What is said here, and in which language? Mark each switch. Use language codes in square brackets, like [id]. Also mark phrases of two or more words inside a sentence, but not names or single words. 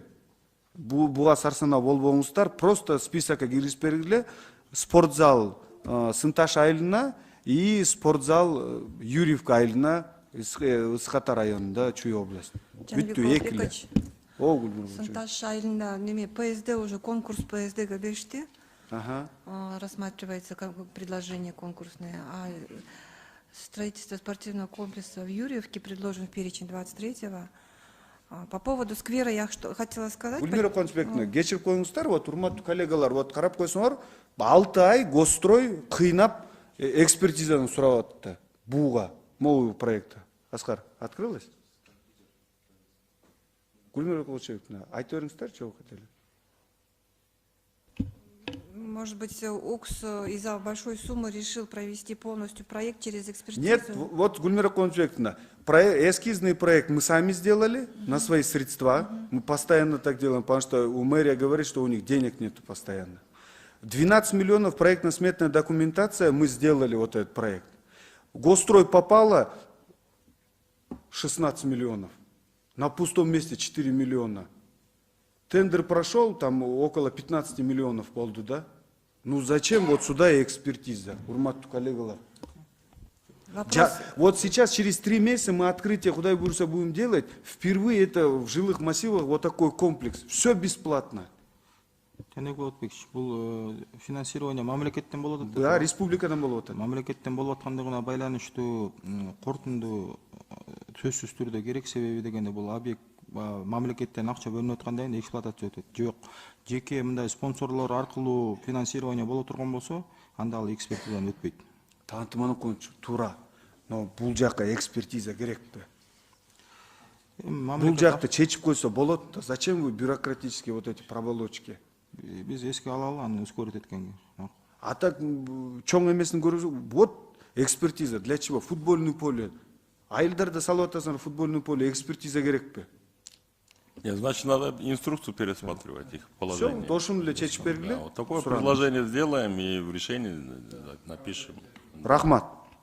[ky] Буга сарсанаа болбоңуздар, просто списокко киргизип бергиле. Спортзал Сынташ айылына и спортзал Юрьевка айылына Ысык-Ата районунда, Чуй область. Бүттү, эки эле. Сынташ айылында неме ПСД уже конкурс ПСД-га беришти. [ru] Рассматривается как бы предложение конкурсное. А строительство спортивного комплекса в Юрьевке предложен в перечень 23-го. По поводу сквера я что хотела сказать. [ky] Гүлмира Кубанычбековна, кечирип коюңуздар, вот урматтуу коллегалар, вот карап койсоңор, 6 ай Госстрой кыйнап экспертизаны сурап атты. [ru] Буга, могу проекта. Аскар, открылось? [ky] Гүлмира Кубанычбековна, айтып бериңиздер, [ru] чего хотели? Может быть, УКС из-за большой суммы решил провести полностью проект через экспертизу? Нет, вот, Гүлмира Кубанычбековна, эскизный проект мы сами сделали на свои средства. Мы постоянно так делаем, потому что у мэрия говорит, что у них денег нету постоянно. 12 миллионов проектно-сметная документация, мы сделали вот этот проект. Госстрой попало 16 миллионов. На пустом месте 4 миллиона. Тендер прошел, там около 15 миллионов полду, да? Ну зачем вот сюда и экспертиза? [ky] Урматтуу коллегалар. [ru] Вот сейчас, через 3 месяца мы открытие, [ky] Кудай буйруса, [ru] будем делать. Впервые это в жилых массивах вот такой комплекс. Все бесплатно. [ky] Бул финансирование мамлекеттен болот атат. Да, республикадан болот атат. Мамлекеттен болуп аткандыгына байланыштуу корутунду сөзсүз түрдө керек, себеби дегенде бул объект мамлекеттен акча бөлүнүп аткандан кийин эксплуатация өтөт. Жок, жеке мындай спонсорлор аркылуу финансирование боло турган болсо, анда ал экспертизадан өтпөйт. Талант Иманкулович, туура. Но бул жакка экспертиза керекпи? Бул жакты чечип койсо болот да. [ru] Зачем вы бюрократические вот эти проволочки? [ky] Биз эске алалы, аны ускорить эткенге. А так чоң эмесин көрүп, [ru] вот экспертиза для чего? Футбольный поле. [ky] Айылдарда салып атасыңар [ru] футбольный поле, [ky] экспертиза керекпи? [ru] Нет, значит, надо инструкцию пересматривать, их положение. Все, [ky] ошону эле чечип бергиле. [ru] Вот такое предложение сделаем и в решении напишем. [ky] Рахмат.